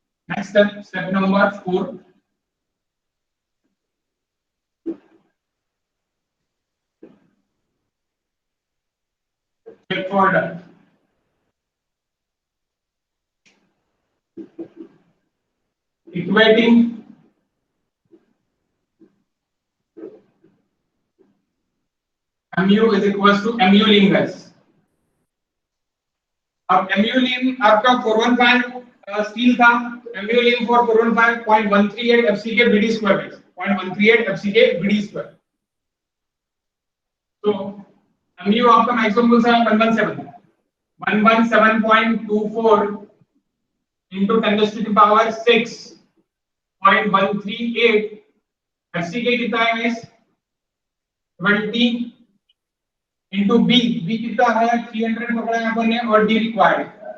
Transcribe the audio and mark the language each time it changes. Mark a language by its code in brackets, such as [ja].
[hi] Next step number 4, [en] check for done. Equating mu is equals to mu lim guys। [hi] अब mu lim आपका 415 steel था, mu lim for 415 0.138 FCK BD square है, 0.138 FCK BD square. तो mu आपका maximum कौन सा है? 117.24 into 10 to the power 6.138 FCK कितना है गाइस? 20 into B कितना है? 300 पकड़ा है अपन ने, और D required।